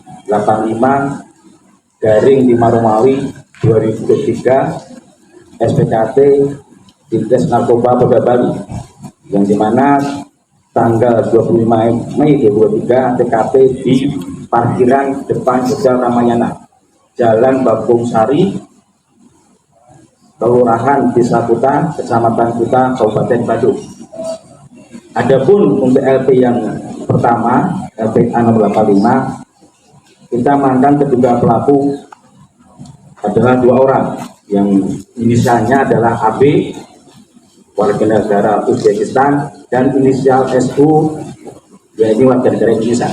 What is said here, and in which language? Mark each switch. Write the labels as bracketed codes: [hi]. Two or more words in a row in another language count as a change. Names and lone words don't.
[id] 85/5 Romawi 2023 SPKT Dinkes Narkoba Polda Bali, yang dimana tanggal 25 Mei 2023 TKP di parkiran depan Hotel Ramayana, Jalan Babung Sari, Kelurahan Desa Kuta, Kecamatan Kuta, Kabupaten Badung. Adapun untuk LP yang pertama, LPA nomor 85, kita mantan terduga pelaku adalah 2 orang, yang inisialnya adalah AB, warga negara Uzbekistan, dan inisial SU, yaitu warga negara Indonesia.